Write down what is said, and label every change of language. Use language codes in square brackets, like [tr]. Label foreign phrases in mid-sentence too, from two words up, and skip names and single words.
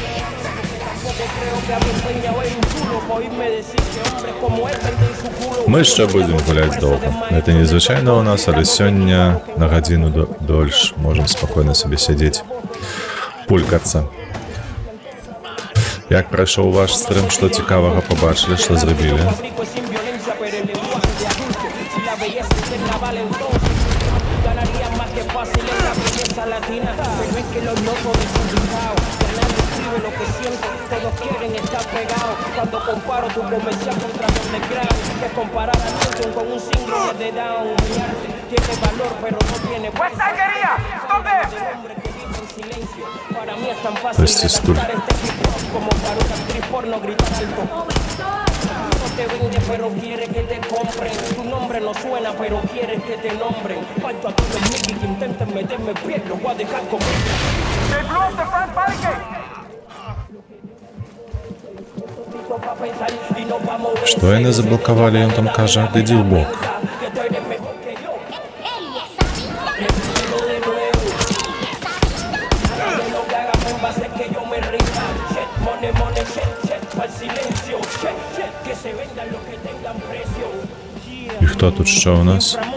[be] Мы яшчэ будзем гуляць доўга. Гэта незвычайна ў нас, але сёння на гадзіну дольш можам спакойна сабе сядзець, пулькацца. Як прайшоў ваш стрым, што цікавага пабачылі, што зрабілі? [es] Cuando comparo tu comercial contra underground, que comparar a Newton con un síndrome de Down. Tiene valor, pero no tiene peso. Hombre que vive en silencio. Para mí es tan fácil de adaptar este hip hop como para una actriz porno gritar alto. No te vende, pero quiere que te compren. Tu nombre no suena, pero quieres que te nombren. Falto a todos los Mickey que intenten meterme pie, los voy a dejar comer. [en] ¡They blew up the front barricade! [be] Што яны заблокавалі, ён там кажа, адыдзі ў бок. [uk] І хто тут що у нас?